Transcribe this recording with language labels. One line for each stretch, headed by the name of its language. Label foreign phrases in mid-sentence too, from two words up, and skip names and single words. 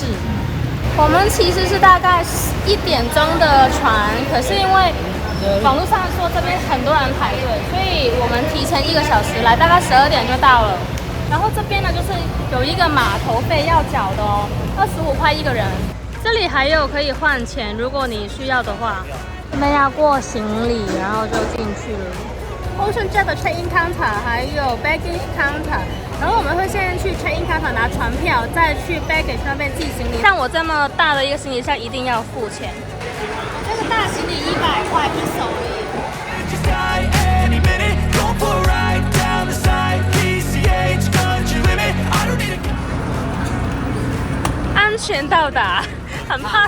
Chinese: 我們其實是大概1點鐘的船，可是因為網絡上說這邊很多人排隊，所以我們提前1個小時來，大概12點就到了。然後這邊呢就是有一個碼頭費要繳的哦，25塊1個人。這裡還有可以換錢，如果你需要的話。這邊要過行李，然後就進去了。OceanJet 的
English: check-in counter
Chinese: 還有
English: baggage counter，
Chinese: 然後我們會先去
English: check-in counter
Chinese: 拿船票，再去 baggage 那邊寄行李。像我這麼大的一個行李箱，一定要付錢。這個大行李100塊1手而已。安全到達，很怕。